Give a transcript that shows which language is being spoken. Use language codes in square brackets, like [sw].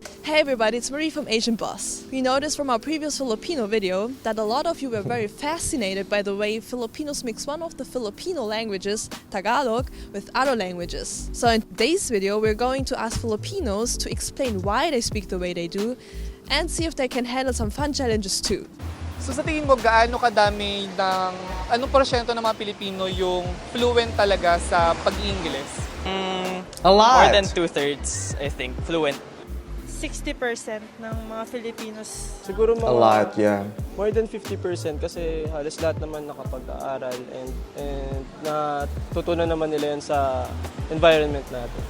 [en] Hey everybody, it's Marie from Asian Boss. We noticed from our previous Filipino video that a lot of you were very fascinated by the way Filipinos mix one of the Filipino languages, Tagalog, with other languages. So in today's video, we're going to ask Filipinos to explain why they speak the way they do and see if they can handle some fun challenges too. [tl] So sa tingin mo, gaano kadami anong porsyento ng mga Pilipino yung fluent talaga sa pag-Ingles? [en] A lot! More than 2/3, I think, fluent. [tl] 60% ng mga Filipinos. Siguro mga [en] A lot, yeah. [tl] More than 50% kasi halos lahat naman nakapag-aaral and natutunan naman nila yan sa environment natin.